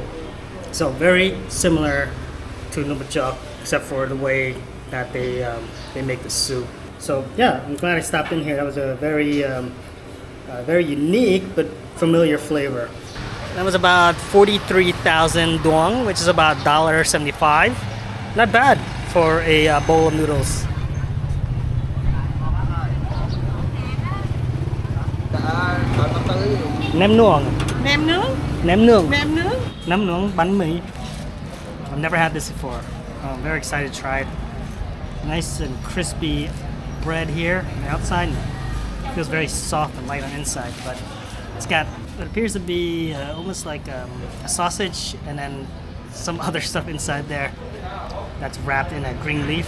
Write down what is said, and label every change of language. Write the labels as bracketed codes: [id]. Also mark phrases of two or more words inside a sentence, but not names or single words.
[en] So very similar to KAMPUCHEA, except for the way that they make the soup. So yeah, I'm glad I stopped in here. That was a very very unique but familiar flavor. That was about 43,000 dong, which is about $1.75. Not bad for a bowl of noodles. [vi] Nem nuông. Nem nướng. Nem nuông. Nem nướng. Nem nuông bánh mì. [en] I've never had this before. I'm very excited to try it. Nice and crispy bread here on the outside. It feels very soft and light on the inside, but it's got what appears to be almost like a sausage and then some other stuff inside there that's wrapped in a green leaf.